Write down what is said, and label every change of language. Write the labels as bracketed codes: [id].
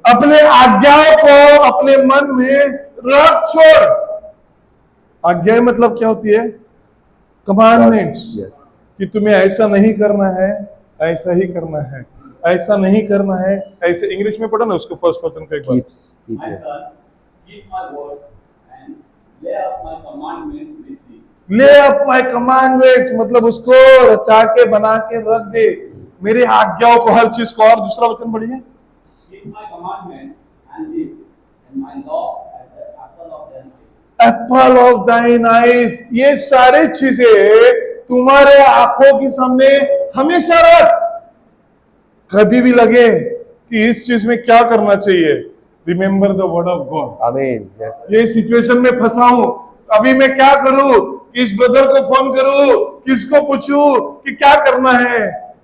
[hi] अपने आज्ञाओं को अपने मन में रख छोड़। आज्ञा मतलब क्या होती है? कमांडमेंट्स। कि तुम्हें ऐसा नहीं करना है, ऐसा ही करना है, ऐसा नहीं करना है, ऐसे। इंग्लिश में पढ़ो ना उसको, फर्स्ट वचन को एक बार। [en] My son, keep my words and lay up my commandments with thee. Lay up my commandments [hi] मतलब उसको रचा के बना के रख दे, मेरे आज्ञाओं को, हर चीज को। और दूसरा वचन पढ़िए, [en] Keep my commandments and live, and my law as the apple of thine eye. Apple of thine eyes. [hi] ये सारी चीजें तुम्हारे आंखों के सामने हमेशा रख। कभी भी लगे कि इस चीज में क्या करना चाहिए, [en] Remember the word of God. [hi] आमीन। ये सिचुएशन में फंसा हूं, अभी मैं क्या करूं? किस ब्रदर को फोन करूं, किसको पूछूं कि क्या करना है?